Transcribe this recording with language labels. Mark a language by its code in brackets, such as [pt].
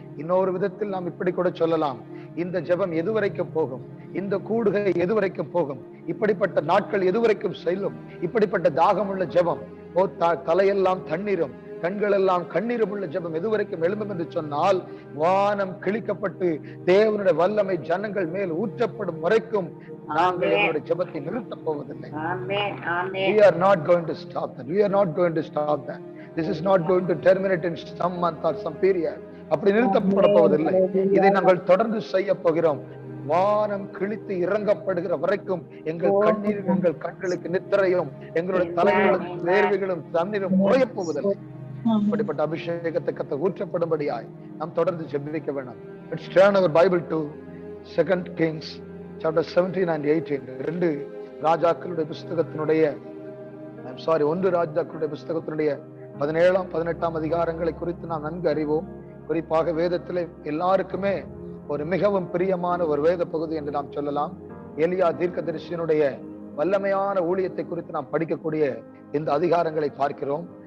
[ta] இன்னொரு விதத்தில் நாம் இப்படி கூட சொல்லலாம், இந்த ஜெபம் எதுவரைக்கும் போகும், இந்த கூடுகை எதுவரைக்கும் போகும், இப்படிப்பட்ட நாட்கள் எதுவரைக்கும் செல்லும், இப்படிப்பட்ட தாகமுள்ள ஜெபம், தலையெல்லாம் தண்ணீரும் கண்கள் எல்லாம் கண்ணீரும் உள்ள ஜெபம் எதுவரைக்கும் எழும்பும் என்று சொன்னால் வானம் கிழிக்கப்பட்டு தேவனுடைய வல்லமை ஜனங்கள் மேல் ஊற்றப்படும் வரைக்கும் நாங்கள் எங்களுடைய ஜெபத்தை நிறுத்தப் போவதில்லை. [en] We are not going to stop that. We are not going to stop that. This is not going to terminate in some month or some period. [ta] அப்படி நிறுத்தப்பட போவதில்லை. இதை நாங்கள் தொடர்ந்து செய்ய போகிறோம். வானம் கிழித்து இறங்கப்படுகிற வரைக்கும் எங்கள் கண்ணீர், எங்கள் கண்களுக்கு நித்திரையும், எங்களுடைய தலைகளுக்கு வேர்வைகளும் தண்ணீரும் குறைய போவதில்லை. அப்படிப்பட்ட அபிஷேகத்தை கர்த்தர் ஊற்றப்படும்படியாய் நாம் தொடர்ந்து ஜெபிக்க வேண்டாம். [en] Let's turn our Bible to 2 Kings chapter 17 and 18. [ta] 1 ராஜாக்களுடைய புஸ்தகத்தினுடைய 1 ராஜாக்களுடைய புஸ்தகத்தினுடைய 17ஆம் 18ஆம் அதிகாரங்களை குறித்து நாம் நன்கு அறிவோம். குறிப்பாக வேதத்திலே எல்லாருக்குமே ஒரு மிகவும் பிரியமான ஒரு வேத பகுதி என்று நாம் சொல்லலாம். எலியா தீர்க்கதரிசியினுடைய வல்லமையான ஊழியத்தை குறித்து நாம் படிக்கக்கூடிய இந்த அதிகாரங்களை பார்க்கிறோம்.